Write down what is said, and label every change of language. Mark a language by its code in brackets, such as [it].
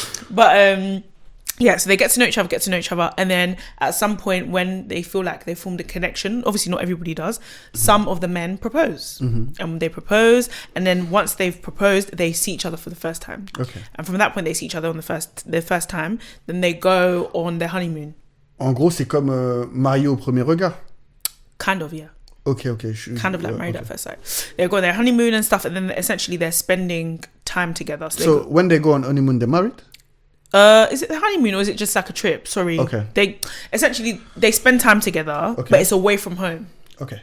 [en] But yeah, so they get to know each other, and then at some point when they feel like they formed a connection, obviously not everybody does, some of the men propose. And they propose, and then once they've proposed, they see each other for the first time. Okay. And from that point, they see each other on their first time, then they go on their honeymoon. [fr] En gros, c'est comme marié au premier regard. [en] Kind of, yeah. Okay. Kind of like married at first sight. They go on their honeymoon and stuff, and then essentially they're spending time together. So when they go on honeymoon, they're married? Is it the honeymoon or is it just like a trip? Sorry. Okay. They spend time together, but it's away from home. Okay.